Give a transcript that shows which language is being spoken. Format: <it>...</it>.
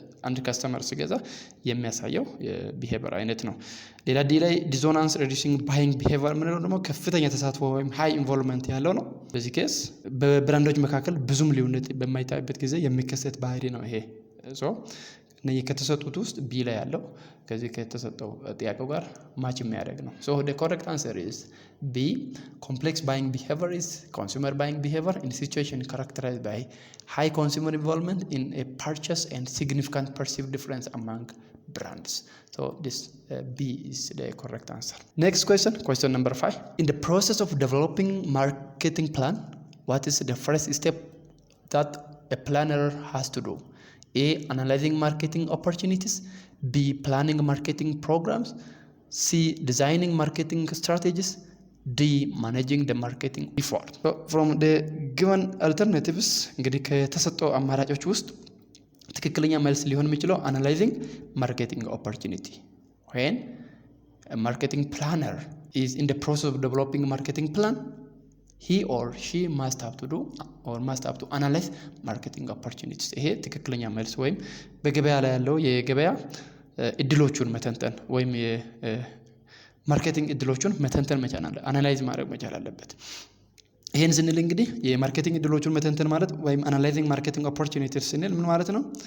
<am>አንድ ካስተመር ሲገዛ የሚያሳየው የቢሄቪየር አይነት ነው። ሌላ ዲ ላይ ዲሶናንስ ሪዲዩሲንግ ባይንግ ቢሄቪየር ምንለው ደግሞ ከፍተኛ ተሳትፎ ወይም ሃይ ኢንቮልቭመንት ያለው ነው። በዚህ ኬስ በብራንዶች መካከል ብዙም ልዩነት በማይታይበት ጊዜ የሚከሰት ባህሪ ነው። ይሄ እነዚህ ከተሰጡት ውስጥ ቢ ላይ ያለው ከዚህ ከተሰጠው ጥያቄው ጋር ማች የሚያደርግ ነው።</am> <en>So the correct answer is B. Complex buying behavior is consumer buying behavior in situation characterized by high consumer involvement in a purchase and significant perceived difference among brands. So this B is the correct answer. Next question number 5. In the process of developing marketing plan, what is the first step that a planner has to do? A. Analyzing marketing opportunities. B. Planning marketing programs. C. Designing marketing strategies. D. Managing the marketing effort. So from the given alternatives</en> <am>እንግዲህ ከተሰጠው አማራጮች ውስጥ ትክክለኛ መልስ ሊሆን የሚችለው</am> <en>analyzing marketing opportunity. When a marketing planner is in the process of developing marketing plan, he or she must have to do or must have to analyze marketing opportunities.</en> <am>ይሄ ትክክለኛ መልስ ወይም በገበያ ላይ ያለው የገበያ እድሎቹን መተንተን ወይም የማርኬቲንግ እድሎቹን መተንተን መቻል አለ አናላይዝ ማድረግ መቻል አለበት። ይሄን ስንል እንግዲህ የማርኬቲንግ እድሎቹን መተንተን ማለት ወይም አናላይዚንግ ማርኬቲንግ ኦፖርቹኒቲስ ስንል ምን ማለት ነው?</am>